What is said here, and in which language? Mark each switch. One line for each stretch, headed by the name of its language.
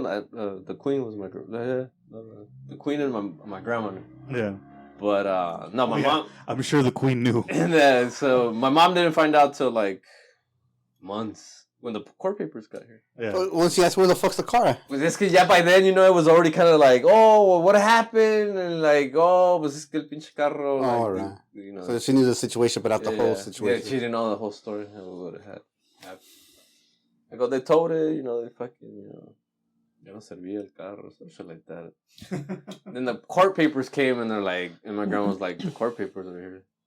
English: The queen was my girlfriend. The queen and my grandma knew. Yeah. But no, my mom. I'm sure the queen knew. And then, so my mom didn't find out till like months. When the court papers got here. Yeah. Once you asked where the fuck's the car?
Spanish: Pues es que ya
English: by then, it was already kind of like, oh, well, what happened? And like, oh,
Spanish: pues es que el pinche carro.
English: Oh, like, right. So she knew the situation, but not the whole situation. Yeah, she didn't know the whole story. What it had happened. I go, they told it, they fucking,
Spanish: ya no servía el carro,
English: some shit like that. Then the court papers came, and they're like, and my grandma was like, the court papers are here.